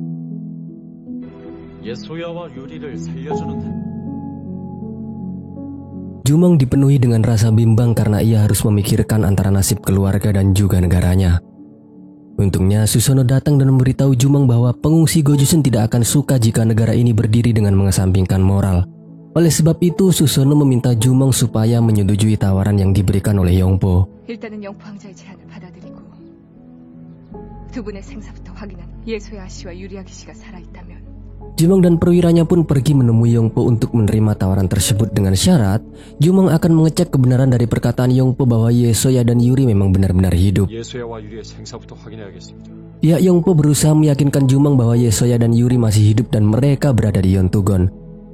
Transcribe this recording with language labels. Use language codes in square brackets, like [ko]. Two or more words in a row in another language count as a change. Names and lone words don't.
[id] Jumong dipenuhi dengan rasa bimbang karena ia harus memikirkan antara nasib keluarga dan juga negaranya. Untungnya Susono datang dan memberitahu Jumong bahwa pengungsi Gojusen tidak akan suka jika negara ini berdiri dengan mengesampingkan moral. Oleh sebab itu, Susono meminta Jumong supaya menyetujui tawaran yang diberikan oleh Yongpo. [ko] 일단은 영포 황제의 제안을 받아들이고 두 분의 생사부터 확인한 예소야 씨와 유리아기 씨가 살아있다면 [id] Jumong dan perwiranya pun pergi menemui Yongpo untuk menerima tawaran tersebut dengan syarat Jumong akan mengecek kebenaran dari perkataan Yongpo bahwa Yesoya dan Yuri memang benar-benar hidup. Pihak Yongpo berusaha meyakinkan Jumong bahwa Yesoya dan Yuri masih hidup dan mereka berada di Hyun Tugon.